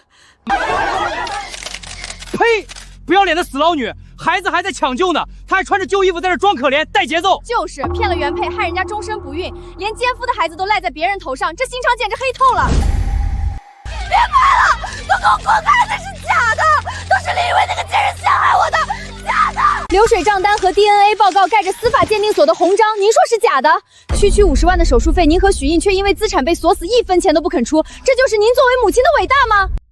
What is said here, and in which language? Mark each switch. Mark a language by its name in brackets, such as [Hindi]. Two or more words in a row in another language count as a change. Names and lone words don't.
[Chinese] 呸！不要臉的死撈女，孩子還在搶救呢，他還穿着舊衣服在這裝可憐，帶節奏。就是騙了原配，害人家終身不孕，連奸夫的孩子都賴在別人頭上，這心腸簡直黑透了。別拍了，都給我滾開，那是假的，都是林以為那個賤人陷害我的，假的。流水賬單和 DNA 報告蓋着司法鑑定所的紅章，您說是假的？區區50萬的手術費，您和許印卻因為資產被鎖死，1分錢都不肯出，這就是您作為母親的偉大嗎？